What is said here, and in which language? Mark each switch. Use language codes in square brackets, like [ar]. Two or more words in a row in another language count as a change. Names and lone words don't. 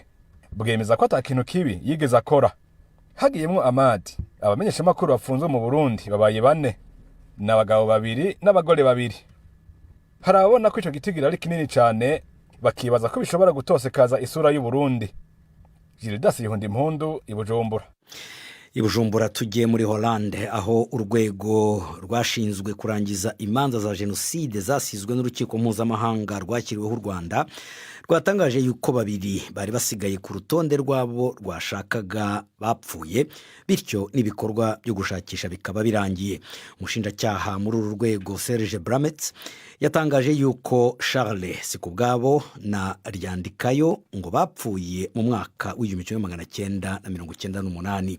[rn] Bwemeza ko atakintu kibi yigeze akora. Hagiyemwo Ahmad, abamenyesha makuru bafunzwe mu Burundi babaye 4, n'abagabo 2 n'abagore 2. Harabona ko ico gitigira ari kinini cyane, bakibaza ko bishobora gutosekaza isura y'u Burundi. Gildas Ihundimpundu i Bujumbura. [rw] Ibujumbura tugiye muri Hollande, aho urwego rwashinzwe kurangiza imanza za jenoside zasizwe n'urukiko mpuzamahanga rwakiriweho u Rwanda rwatangaje yuko 2 bari basigaye ku rutonde rwabo rwashakaga bapfuye, bityo n'ibikorwa byo gushakisha bikaba birangiye. Umushinjacyaha muri uru rwego Serge Bramets yatangaje yuko Charles Sikubwabo na Ryandikayo ngo bapfuye mu mwaka w'1998.